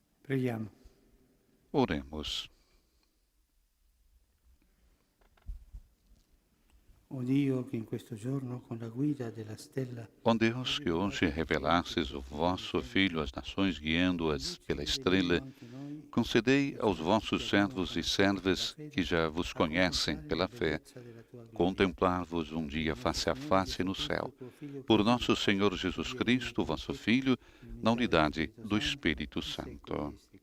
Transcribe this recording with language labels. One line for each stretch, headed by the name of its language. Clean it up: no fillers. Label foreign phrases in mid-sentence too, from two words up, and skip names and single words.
Italian: Preghiamo.
Portuguese: Oremos.
Italian: O Dio, che in questo giorno con la guida della stella
Portuguese: Ó Deus, que hoje revelastes o vosso Filho às nações, guiando-as pela estrela, concedei aos vossos servos e servas, que já vos conhecem pela fé, contemplar-vos um dia face a face no céu, por nosso Senhor Jesus Cristo, vosso Filho, na unidade do Espírito Santo.